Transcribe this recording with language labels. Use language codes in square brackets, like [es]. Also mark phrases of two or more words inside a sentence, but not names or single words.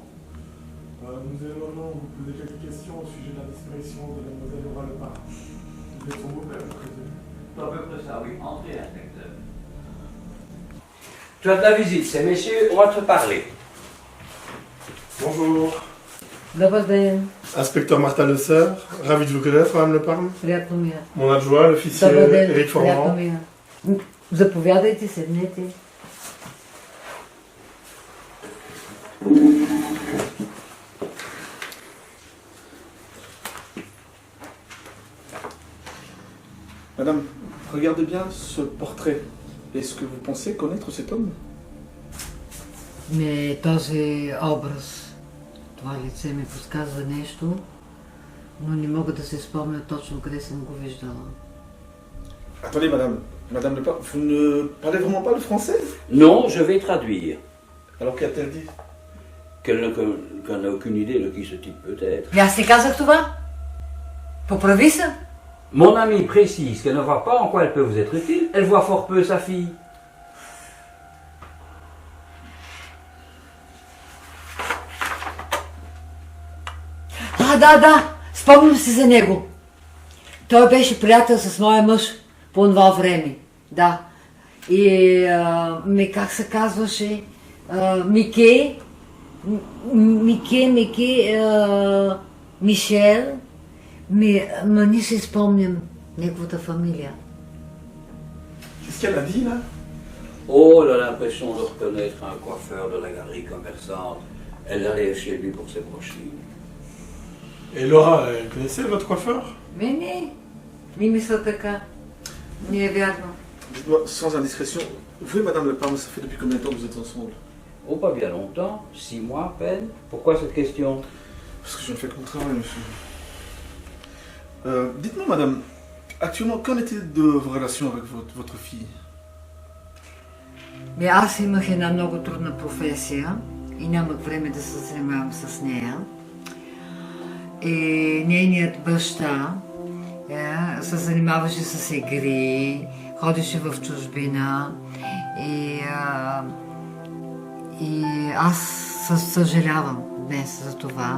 [fr] Nous aimerions vous poser quelques questions au sujet de la disparition de mademoiselle Laura Lepin. Vous êtes son beau-père, je présume. C'est à peu près ça, oui. Entrez, inspecteur. Tu as de la visite, ces messieurs, on va te parler. Bonjour. [bg] Добър ден. [fr] Inspecteur Martin Le Serre, ravi de vous connaître, Madame Le Parme. [bg] Приятно ми е. [fr] Mon adjoint, l'officier [bg] Добър ден. [fr] Éric [bg] Приятно [fr] Formand. [bg] ми е. Заповядайте, седнете. [fr] Madame, regardez bien ce portrait. Est-ce que vous pensez connaître cet homme? [bg] Не, този образ, това лице ми подсказва нещо, но не мога да се спомня точно къде съм го виждала. [fr] Attendez, Madame Le Parme, vous ne parlez vraiment pas le français? Non, je vais traduire. Alors qu'a-t-elle dit? Qu'elle n'a aucune idée de qui ce type peut être. [bg] И аз не казах това. Поправи се. [fr] Mon amie précise qu'elle ne voit pas en quoi elle peut vous être utile. Elle voit fort peu sa fille. [bg] Да, спомням си за него. Той беше приятел с моя мъж по това време. Да. И как се казваше? Мишел. Ма не си спомням неговата фамилия. [fr] Qu'est-ce qu'elle a dit là? Oh, elle a l'impression de reconnaître un coiffeur de la galerie commerçante. Elle allait chez lui pour ses brochures. Et Laura, elle connaissait votre coiffeur? [bg] Не мисля така. Не е вярно. [fr] Dites-moi, sans indiscrétion, vous et Madame Le Parme, ça fait depuis combien de temps que vous êtes ensemble? Oh, pas bien longtemps. 6 mois à peine. Pourquoi cette question? Parce que je ne fais que mon travail, monsieur. Dites-moi, madame, actuellement, qu'en est-il de vos relations avec votre fille? [bg] Аз имах една много трудна професия и нямах време да се занимавам с нея. И нейният баща се занимаваше с игри, ходеше в чужбина и аз съжалявам днес за това.